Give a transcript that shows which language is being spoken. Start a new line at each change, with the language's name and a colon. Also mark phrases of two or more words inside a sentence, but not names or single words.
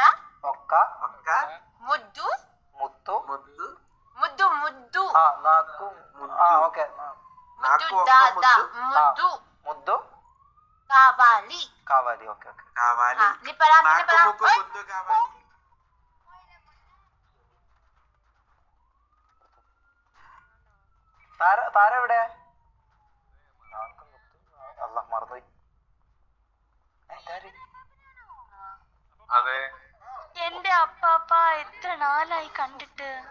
Telugu: ఒక్క ముద్దు ముద్దు ముద్దు ముద్దు నాకు ఓకే ముద్దు దాదా ముద్దు ముద్దు కావాలి. కావాలి. ఓకే ఓకే కావాలి. నాకు ముక్కు ముద్దు కావాలి.
Malayalam: താര എവിടെ? അല്ല മറന്നുപോയി. അതെ എന്റെ അപ്പാപ്പ എത്ര നാളായി കണ്ടിട്ട്.